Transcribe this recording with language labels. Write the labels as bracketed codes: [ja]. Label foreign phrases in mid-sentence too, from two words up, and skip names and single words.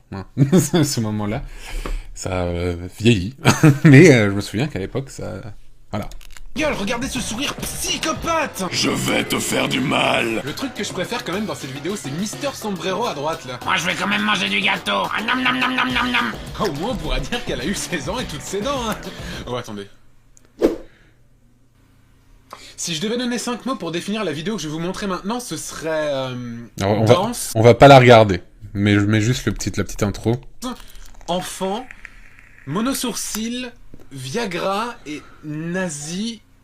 [fr] Hein. Ce moment-là, ça vieillit. Mais je me souviens qu'à l'époque, ça... Voilà. Gueule, regardez ce sourire psychopathe! Je vais te faire du mal. Le truc que je préfère quand même dans cette vidéo, c'est Mister Sombrero à droite, là. Moi, je vais quand même manger du gâteau. Ah, nam nam nam nam nam nam. Au moins, on pourra dire qu'elle a eu 16 ans et toutes ses dents, hein. Oh, attendez. Si je devais donner 5 mots pour définir la vidéo que je vais vous montrer maintenant, ce serait... Alors, danse... on va pas la regarder, mais je mets juste la petite intro. Enfant, monosourcil, Viagra et nazi...